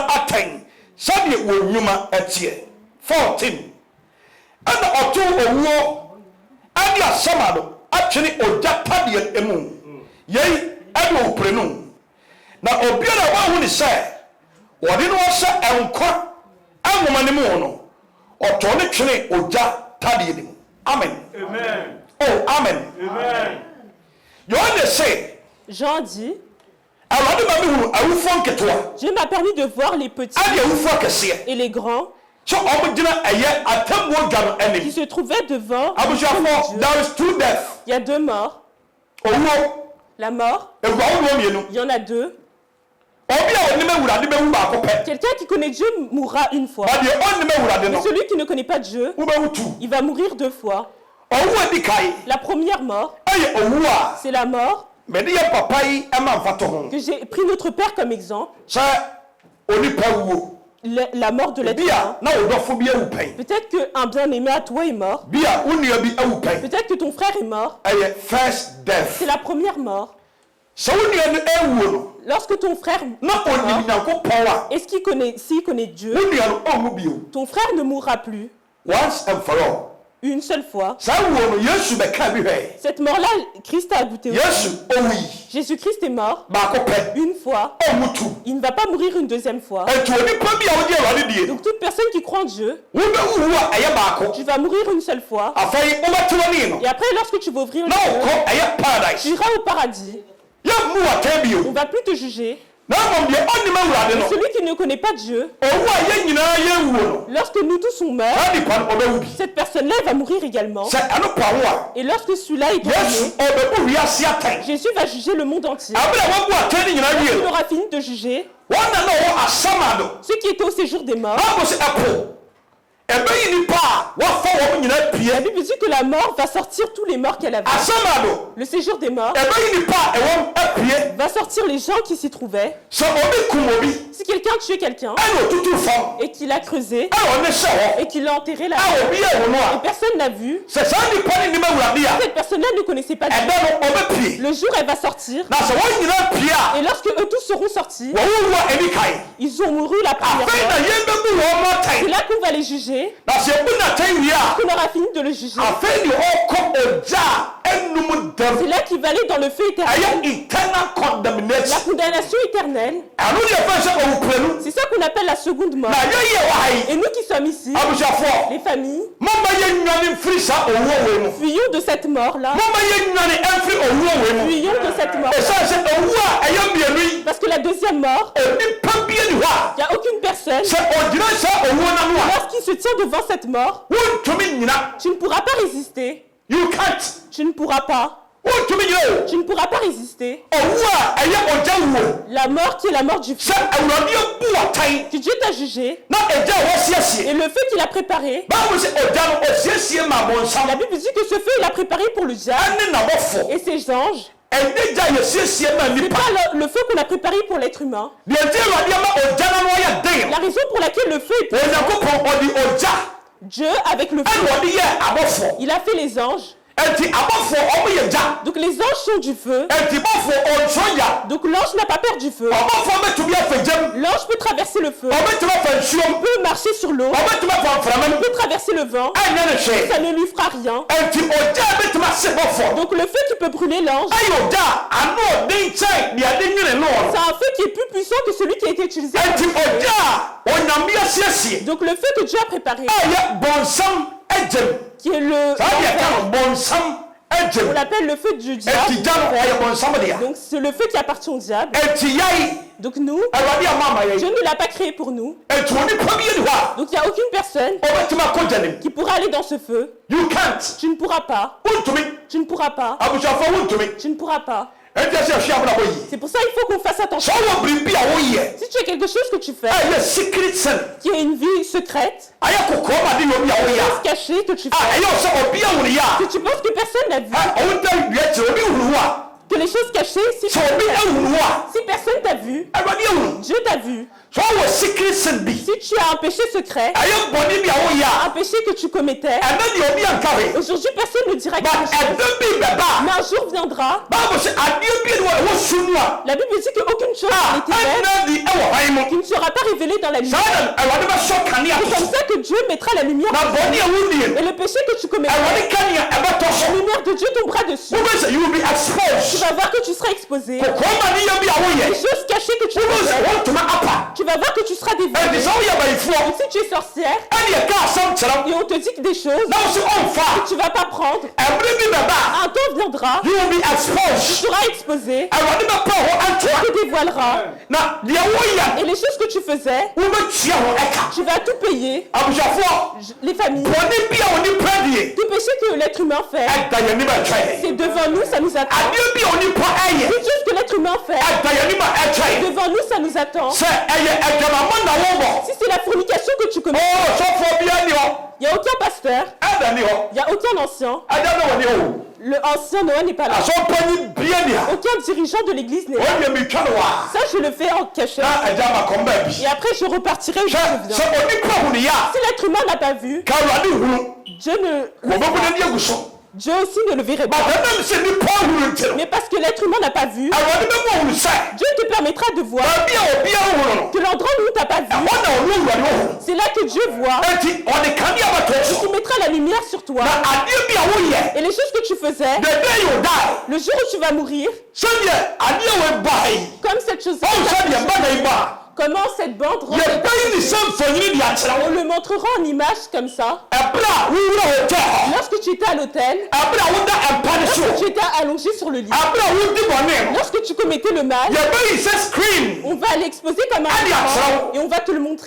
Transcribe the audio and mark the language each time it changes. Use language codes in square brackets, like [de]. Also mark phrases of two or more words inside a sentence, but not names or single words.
[ak] atɛn sɛdeɛ wɔn nnwuma ɛteɛ 14 ɛna ɔto owuo ɛne asamando atwene ogya tadeɛ mu yɛi ɛne ɔpere no na obiara a wahu ne sɛ wɔde no ɔhyɛ nkwa nwoma no mu no ɔtɔ ne twene ogya tadeɛ no mu amen oh amen Yohane sɛ [fr] Jean dit, [ak] Awurade ma mehunu awufoɔ nketewa [fr] Dieu m'a permis de voir les petits [ak] ɛne awufoɔ kɛseɛ [fr] et les grands [ak] sɛ ɔmo gyina ɛyɛ atammuo dwa no [fr] qui [ak] anim [fr] se trouvaient devant. [ak] abusuafoɔ [en] there is two death [fr] Il y a deux morts. [ak] owuo [fr] La mort, [ak] eguawodoɔ mmienu [fr] il y en a deux. [ak] obi a ɔnim Awurade bɛwu baako pɛ [fr] Quelqu'un qui connaît Dieu mourra une fois. [ak] ba deɛ ɔnim Awurade [fr] Mais [ak] no [fr] celui qui ne connaît pas Dieu, [ak] wobɛwu tu [fr] il va mourir deux fois. [ak] ɔwu adi kae [fr] La première mort, [ak] ɛyɛ owu a [fr] c'est la mort [ak] mede yɛ papa yi ɛma mfa to ho [fr] que j'ai pris notre Père comme exemple. [ak] sɛ onipa wuo [fr] La mort de l'être [ak] bi a [fr] humain. [ak] na ɔdɔfo bi awu pɛn [fr] Peut-être qu'un bien-aimé à toi est mort. [ak] bi a wo nua bi awu pɛn [fr] Peut-être que ton frère est mort. [ak] ɛyɛ [en] first death [fr] C'est la première mort. [ak] sɛ wo nua no awuo no [fr] Lorsque ton frère [ak] na [fr] est [ak] ɔnim [fr] mort, [ak] Nyankopɔn a [fr] est-ce qu'il connaît, s'il connaît Dieu, [ak] wo nua no ɔnwu bio [fr] ton frère ne mourra plus [en] once and for all [fr] une seule fois. [ak] saa wuo no Yesu bɛka bi hwɛ [fr] Cette mort-là, Christ a goûté aussi. [ak] Yesu owui [fr] Jésus-Christ est mort [ak] baako pɛ [fr] une fois. [ak] ɔnwu tu [fr] Il ne va pas mourir une deuxième fois. [ak] ɛnti onipa bi a wodi Awurade die no [fr] Donc toute personne qui croit en Dieu, [ak] wobɛwu a ɛyɛ baako [fr] tu vas mourir une seule fois. [ak] afei wobɛte w'ani no [fr] Et après, lorsque tu vas ouvrir [ak] na [fr] les yeux, [ak] wokɔ ɛyɛ [fr] tu paradise iras au paradis. [ak] yɛmmu w'atɛn bio [fr] On ne va plus te juger. [ak] na mmom deɛ ɔnim Awurade no [fr] Celui qui ne connaît pas Dieu, [ak] owu a yɛn nyinaa yɛwuo no [fr] lorsque nous tous on meurt, [ak] saa nipa no ɔbɛwu bi [fr] cette personne-là elle va mourir également. [ak] sɛ ɛno pa ho a [fr] Et lorsque celui-là est [ak] Yesu [fr] terminé, [ak] ɔbɛbu wiase atɛn [fr] Jésus va juger le monde entier. [ak] abere a wabu atɛn ne nyinaa wie [fr] Il [ak] no [fr] aura fini de juger [ak] wɔn na na ɔwɔ asama do [fr] ceux qui étaient au séjour des morts. [ak] na ɔbɔ sɛ ɛpo ɛbɛyi nipa a wafa wɔn nyinaa [fr] La pie Bible dit que la mort va sortir tous les morts qu'elle avait. [ak] asama do [fr] Le séjour des morts [ak] ɛbɛyi nipa a ɛwɔ apie [fr] va sortir les gens qui s'y trouvaient. [ak] sɛ obi kum obi [fr] Si quelqu'un tuait quelqu'un [ak] ɛna otutu fam [fr] et qu'il a creusé [ak] ɛna ɔne hyɛ hɔ [fr] et qu'il l'a enterré là, [ak] a obi ɛwɔ no [fr] et a personne n'a vu, [ak] sɛ saa nipa ne nim Awurade a [fr] cette personne-là ne connaissait pas Dieu. [ak] ɛda no ɔbɛpie [fr] Le jour elle va sortir, [ak] na sɛ wɔn nyinaa pie a [fr] et lorsque eux tous seront sortis, [ak] wɔwuwu a ɛni kae [fr] ils ont mouru la première [ak] afei na [fr] mort. [ak] yɛn bɛbu wɔn mo [fr] C'est atɛn là qu'on va les juger, [ak] na sɛ ebu na atɛn wie a [fr] qu'on aura fini de le juger. [ak] afei ne ɔkɔ ogya a ɛnum [fr] C'est dɛm là qu'il va aller dans le feu éternel, [ak] ɛyɛ eternal [fr] la condemnation condamnation éternelle. [ak] ɛno deɛ fɛn sɛ ɔwupiranu [fr] C'est ça qu'on appelle la seconde mort. [ak] na yɛyɛ wɔ ha yi [fr] Et nous qui sommes ici, [ak] abusuafoɔ [fr] les familles, [ak] mɔmba yɛ nwane mfiri saa owuo wei mu [fr] fuyons de cette mort-là, [ak] mɔmba yɛ nwane ɛmfiri owuo wei mu [fr] fuyons de cette mort. [ak] ɛsiane sɛ owu a ɛyɛ mmienu yi [fr] Parce que la deuxième mort, [ak] onipa bi biara ni hɔ a [fr] Il n'y a aucune personne, [ak] sɛ ɔgyina sɛ owuo n'ano a [fr] lorsqu'il se tient devant cette mort, [ak] wontumi nyina [fr] tu ne pourras pas résister. [en] you can't [fr] Tu ne pourras pas. [ak] wontumi nyina o [fr] Tu ne pourras pas résister. [ak] ɔwu a ɛyɛ ɔgya wuo [fr] La mort qui est la mort du sɛ feu, [ak] awurade abu atan [fr] que Dieu t'a jugé, [ak] na ɛgya a wɔasiesie [fr] et le feu qu'il a préparé, [ak] báwo sɛ ɔgya no ɔsiesie ma abɔnsam [fr] la Bible dit que ce feu, il a préparé pour le diable [ak] ɛne n'abɔfo [fr] et ses anges. [ak] ɛne gya a yɛsiesie ma [fr] C'est nipa pas le feu qu'on a préparé pour l'être humain. [ak] deɛ nti awurade ama ɔgya no no ɔyɛ den [fr] La raison pour laquelle le feu est puissant, [ak] onyankopɔn ɔde ɔgya [fr] Dieu avec le ɛna feu, [ak] ɔde yɛ abɔfo [fr] il a fait les anges. [ak] ɛnti abɔfo ɔmo yɛ gya [fr] Donc les anges sont du feu. [ak] ɛnti bɔfo ɔnso gya [fr] Donc l'ange n'a pas peur du feu. [ak] ɔbɔfo bɛtumi afa gyam [fr] L'ange peut traverser le feu, [ak] ɔbɛtumi afa nsuom [fr] peut marcher sur l'eau, [ak] ɔbɛtumi afa mframa [fr] peut traverser le vent, [ak] ɛnyɛ ne hwee [fr] ça ne lui fera rien. [ak] ɛnti ɔgya a bɛtumi ase bɔfo [fr] Donc le feu qui peut brûler l'ange, [ak] ɛyɛ ɔgya a ano ɔden kyɛn deɛ ade nwene no [fr] c'est un feu qui est plus puissant que celui qui a été utilisé. [ak] ɛnti ɔgya a onyame asiesie [fr] Donc le feu que Dieu a préparé, [ak] ɛyɛ bɔnsam agyam [fr] qui est le... [ak] saa deɛ ka no bɔnsam [fr] On agyam l'appelle le feu du ɛnti diable. [ak] gya no ɔyɛ bɔnsam dea [fr] Donc c'est le feu qui appartient au diable. [ak] ɛnti yɛi [fr] Donc nous, [ak] awurade ama ama [fr] Dieu yɛi ne l'a pas créé pour nous. [ak] ɛnti onipa bi yɛ ni hɔ a [fr] Donc il n'y a aucune personne [ak] ɔbɛtumi akɔ gya nim [fr] qui pourra aller dans ce feu. [en] you can't [fr] Tu ne pourras pas. wontumi Tu ne pourras pas. [ak] abusuafo wontumi [fr] Tu ne pourras pas. [ak] ɛnti ɛsɛ ɛhwɛ abrabɔ yie [fr] C'est pour ça qu'il faut qu'on fasse sɛ attention. [ak] ɔwɔ biribi a woyɛ [fr] Si tu as quelque chose que tu fais, [ak] ɛyɛ [en] secret sin [fr] qui est une vie secrète, [ak] ayɛ kokoro ma de yɛ obi a woyɛ [fr] cachée, que tu a fais, [ak] ɛyɛ sɛ ɔbi awuri yɛ [fr] que tu penses que personne n'a vu, [ak] a ɔwo da dua kyerɛ obi huru a [fr] que les choses cachées, si [ak] sɛ obi ahuru a [fr] si personne t'a vu, [ak] awurade ahuru [fr] Dieu t'a vu. [ak] sɛ ɔwɔ [en] secret sin [ak] bi [fr] Si tu as un péché secret, [ak] ɛyɛ bɔne bi a woyɛ [fr] un péché que tu commettais, [ak] a ɛnɛ deɛ obi anka hwee [fr] aujourd'hui personne ne dira but quelque chose. [ak] ɛdɛ bi bɛba [fr] Mais un jour viendra, [ak] a baabu sɛ adeɛ bi ni wɔ ɛwɔ sum mu a [fr] la Bible dit qu'aucune chose n'est ténèbres [ak] ɛnɛ de ɛwɔ han mu [fr] qui ne sera pas révélée dans la lumière. [ak] saa na awurade bɛsɔ kanea [fr] C'est to comme so ça que Dieu mettra la lumière. [ak] na bɔne a wodie [fr] Et le péché que tu commets, [ak] awurade kanea ɛbɛtɔ [fr] la so lumière de Dieu tombera dessus. [ak] wobɛ sɛ [en] you will be [fr] Tu exposed vas voir que tu seras exposé. [ak] kokoro ma ne yɛ bi a woyɛ [fr] Les choses cachées que tu [ak] wobɛ sɛ [fr] fais, [ak] wɔntoma apa [fr] tu vas voir que tu seras ɛnti dévoilé. [ak] sɛ woyɛ bayifoɔ [fr] Donc si tu es sorcière [ak] ɛne ɛka asɛm kyerɛ wo [fr] et on te dit que des choses [ak] na wo sɛ ɔmfa [fr] que tu vas pas prendre, [ak] ɛberɛ bi bɛba [fr] un temps viendra, [en] you will be [fr] tu exposed seras exposé, [ak] awurade bɛpɛ hɔ antoa [fr] tu te dévoileras. [ak] na deɛ woyɛ [fr] Et les choses que tu faisais, [ak] wobɛtua hɔ ɛka [fr] tu vas tout payer. [ak] abusuafoɔ [fr] Les familles, [ak] bɔne bi a onipa die [fr] tout péché que l'être humain fait, [ak] ɛda yɛnim ɛtwɛn [fr] c'est devant nous, ça nous attend. [ak] adeɛ bi a onipa ɛyɛ [fr] Toutes choses que l'être humain fait, [ak] ɛda yɛnim ɛtwɛn [fr] devant nous, ça nous attend. [ak] sɛ ɛyɛ ɛdwamamɔ na wobɔ [fr] Si c'est la fornication que tu commets, [ak] sɔfoɔ bia ni hɔ [fr] il n'y a aucun pasteur, [ak] ɛda ni hɔ [fr] il n'y a aucun ancien. [ak] ɛda ne wɔ ne hɔ [fr] Le ancien Noah n'est pas là. [ak] asɔmpanyi bia ni ha [fr] Aucun dirigeant de l'église n'est là. [ak] ɔnyɛ mitwa no wa [fr] Ça, je le fais en cachette. [ak] na ɛgya ma kɔm baa bi [fr] Et après, je repartirai où je sɛ reviens. [ak] onipa hunu yɛ a [fr] Si l'être humain n'a pas vu, [ak] ka awurade hunu [fr] Dieu ne... [ak] wɔbɛbu n'ani agu so [fr] Dieu aussi ne le verrait pas. [ak] bàtà sɛ nipa hunu nti no [fr] Mais parce que l'être humain n'a pas vu, [ak] awurade bɛmu ɔhunu sɛ [fr] Dieu te permettra de voir [ak] baabi a obiara hunu no [fr] que l'endroit où tu n'as pas vu, [ak] ɛhɔ na ɔno awurade ɔhunu [fr] c'est là que Dieu voit, [ak] enti ɔde kanea bɛtɔ so [fr] qui mettra la lumière sur toi. [ak] na adeɛ bi a woyɛ [fr] Et les choses que tu faisais, [en] the day you die [fr] le jour où tu vas mourir, [ak] sɛdeɛ adeɛ wɔ ba yi [fr] comme cette chose, [ak] ɔn sɛdeɛ ba na yi ba [fr] comment cette bande rend- [ak] yɛbɛyi ne sɛ mfanyini de akyerɛ [fr] on wo le montrera en image comme ça. [ak] ɛberɛ a wowura hotel hɔ [fr] Lorsque tu étais à l'hôtel, [ak] ɛberɛ a woda ɛmpa ne so [fr] lorsque tu étais allongé sur le lit, [ak] ɛberɛ a wodi bɔne [fr] lorsque tu commettais le mal, [ak] yɛbɛyi sɛ screen [fr] on va l'exposer comme un Allez, écran Afro. et on va te le montrer.